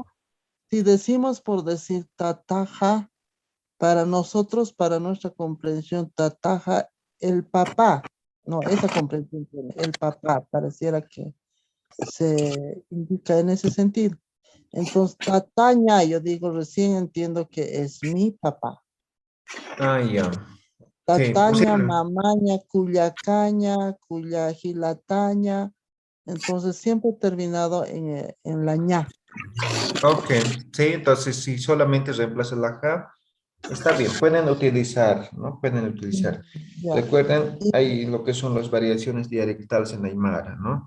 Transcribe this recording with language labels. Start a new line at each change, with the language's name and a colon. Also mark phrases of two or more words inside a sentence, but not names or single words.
Spanish: decimos, si decimos por decir tataja, para nosotros, para nuestra comprensión, tataja, el papá, no, esa comprensión tiene, el papá, pareciera que se indica en ese sentido. Entonces, tataña, yo digo, recién entiendo que es mi papá. Ah, ya. Sí, Tataña, posible.
Aymara: mamaña, cuyacaña, cuyajilataña.
Spanish: Entonces, siempre he terminado en la ña. Ok, sí, entonces si solamente reemplaza la ja, está bien, pueden utilizar, ¿no? Pueden utilizar. Ya. Recuerden, Y, hay lo que son las variaciones dialectales en Aymara, ¿no?